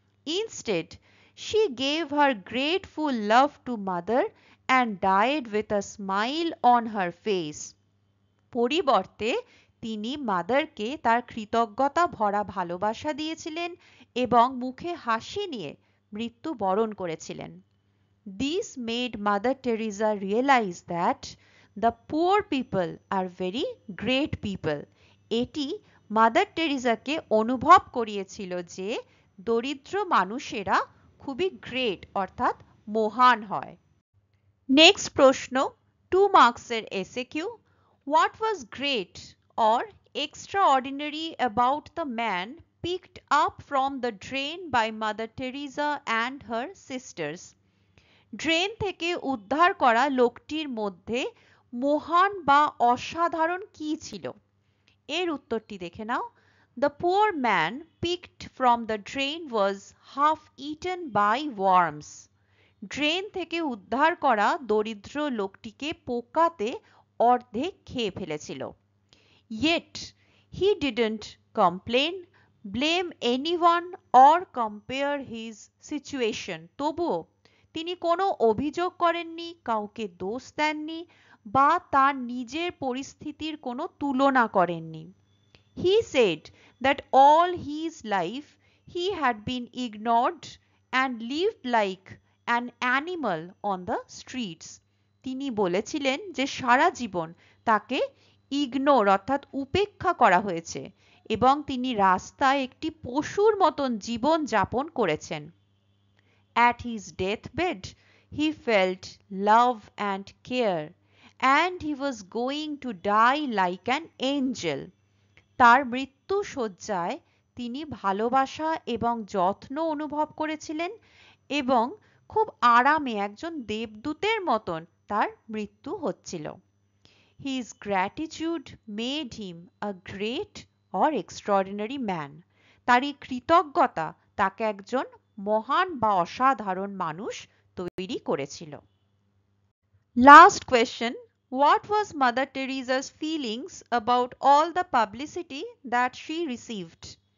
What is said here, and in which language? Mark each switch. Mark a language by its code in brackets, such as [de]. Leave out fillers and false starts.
[en] Instead she gave her grateful love to mother and died with a smile on her face. [bn] পরিবর্তে তিনি মাদারকে তার কৃতজ্ঞতা ভরা ভালোবাসা দিয়েছিলেন এবং মুখে হাসি নিয়ে মৃত্যুবরণ করেছিলেন। [en] This made Mother Teresa realize that the poor people are very great people. [bn] এটি মাদার টেরিজাকে অনুভব করিয়েছিল যে দরিদ্র মানুষেরা খুবই গ্রেট অর্থাৎ মহান হয়। নেক্সট প্রশ্ন 2 মার্কসের SAQ. [en] What was great or extraordinary about the man picked up from the drain by Mother Teresa and her sisters? [bn] Drain থেকে উদ্ধার করা লোকটির মধ্যে মহান বা অসাধারণ কি ছিল? এর উত্তরটি দেখে নাও। [en] The poor man picked from the drain was half eaten by worms. [bn] Drain থেকে উদ্ধার করা দরিদ্র লোকটিকে পোকাতে অর্ধেক খেয়ে ফেলেছিল। [en] Yet he didn't complain, blame anyone or compare his situation. [bn] তবুও তিনি কোনো অভিযোগ করেননি, কাউকে দোষ দেননি বা তার নিজের পরিস্থিতির কোনো তুলনা করেননি। [en] He said that all his life he had been ignored and lived like an animal on the streets. [bn] তিনি বলেছিলেন যে সারা জীবন তাকে ইগনোর অর্থাৎ উপেক্ষা করা হয়েছে এবং তিনি রাস্তায় একটি পশুর মতন জীবন যাপন করেছেন। [en] At his deathbed, he felt love and care, and he was going to die like an angel. [bn] তার মৃত্যু শয্যায় তিনি ভালোবাসা এবং যত্ন অনুভব করেছিলেন এবং খুব আরামে একজন দেবদূতের মতন তার মৃত্যু হচ্ছিল। [en] His gratitude made him a great or extraordinary man. [bn] তার এই কৃতজ্ঞতা তাকে একজন মহান বা অসাধারণ মানুষ তৈরি করেছিল। [en] Last question, what was Mother Teresa's feelings about all the publicity that she received?